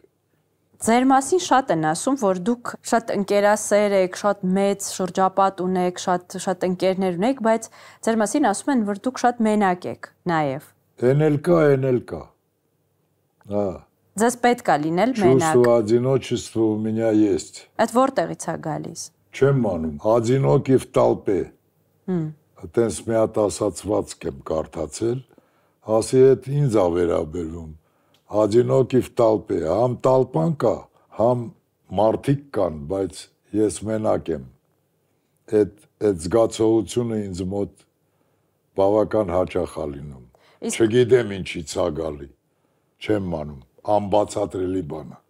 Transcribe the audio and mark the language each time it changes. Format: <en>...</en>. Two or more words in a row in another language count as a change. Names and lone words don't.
<hy>Ձեր մասին շատ են ասում, որ դուք շատ ընկերասեր եք, շատ մեծ շրջապատ ունեք, շատ ընկերներ ունեք, բայց ձեր մասին ասում են, որ դուք շատ մենակ եք նաև։ Էն էլ կա։ Ձեզ պետք է լինել մենակ։</hy> <ru>Чувство одиночества у меня есть։</ru> <hy>Այդ որտեղից է գալիս։ Չեմ անում,</hy> <ru>одинокий в толпе։</ru> <hy>Այդպես մի հատ ասացվածք եմ կարդացել, ասի այդ ինձ ա վերաբերվում։</hy> <ru>Одинокий в толпе,</ru> <hy>համ տալպան կա, համ մարդիկ կան, բայց ես մենակ եմ։ Այդ զգացողությունը ինձ մոտ բավական հաճախ է լինում։ Չգիտեմ ինչից է գալի։ Չեմ անում, անբացատրելի բան է։</hy>